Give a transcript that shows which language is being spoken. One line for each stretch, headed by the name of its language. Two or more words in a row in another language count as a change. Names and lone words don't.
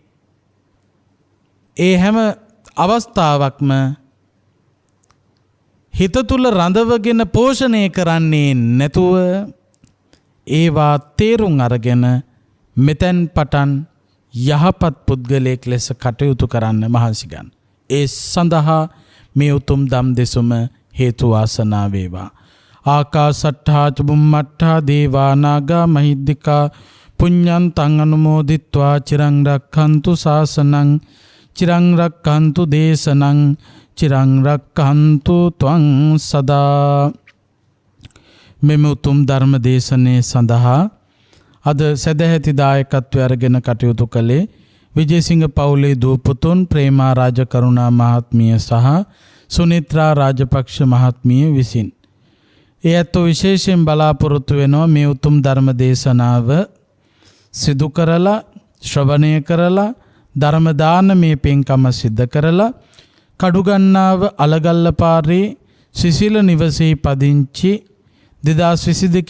Sinhala: ඒ හැම අවස්ථාවක්ම හිත තුල රඳවගෙන පෝෂණය කරන්නේ නැතුව ඒවා තේරුම් අරගෙන මෙතෙන් පටන් යහපත් පුද්ගලයෙක් ලෙස කටයුතු කරන්න මහන්සි ගන්න. ඒ සඳහා මේ උතුම් ධම් දෙසුම හේතු වාසනා වේවා.
Pali: ආකාසට්ඨා චුම්මට්ඨා දේවා නාග මහිද්దికා පුඤ්ඤන්තං අනුමෝදිත්වා චිරං රක්ඛන්තු ශාසනං චිරං රක්ඛන්තු දේශනං චිරං රක්ඛන්තු ත්වං සදා.
Sinhala: මෙම උතුම් ධර්ම දේශනේ සඳහා අද සදැහැති දායකත්වය අරගෙන කටයුතු කළේ විජේසිංහ පවුලේ දූපුතුන් ප්‍රේමා රාජකරුණා මහත්මිය සහ සුනිත්‍රා රාජපක්ෂ මහත්මිය විසින්. ඒ ඇත්තෝ විශේෂයෙන් බලාපොරොත්තු වෙනවා මේ උතුම් ධර්ම දේශනාව සිදු කරලා ශ්‍රවණය කරලා ධර්ම දානමය පින්කම සිද්ධ කරලා කඩුගන්නාව අලගල්ල පාරේ සිසිල නිවසේ පදිංචි 2022